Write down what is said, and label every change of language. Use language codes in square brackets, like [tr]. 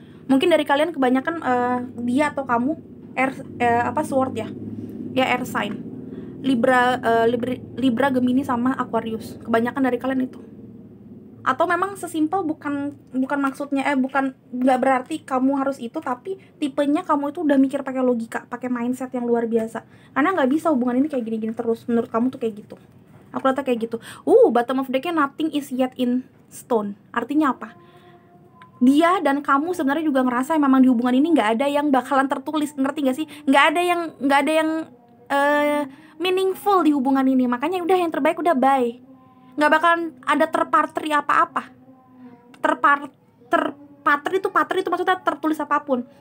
[id] Mungkin dari kalian kebanyakan dia atau kamu sword ya air sign, Libra, Gemini sama Aquarius. Kebanyakan dari kalian itu. Atau memang sesimpel bukan maksudnya bukan, nggak berarti kamu harus itu, tapi tipenya kamu itu udah mikir pakai logika, pakai mindset yang luar biasa. Karena nggak bisa hubungan ini kayak gini-gini terus. Menurut kamu tuh kayak gitu. Aku lihatnya kayak gitu. [en] Bottom of deck-nya nothing is yet in stone. [id] Artinya apa? Dia dan kamu sebenarnya juga ngerasa memang di hubungan ini nggak ada yang bakalan tertulis, ngerti gak sih? Nggak ada yang meaningful di hubungan ini. Makanya udah yang terbaik udah bye. Nggak bakalan ada terpatri apa-apa. Terpatri itu maksudnya tertulis apapun.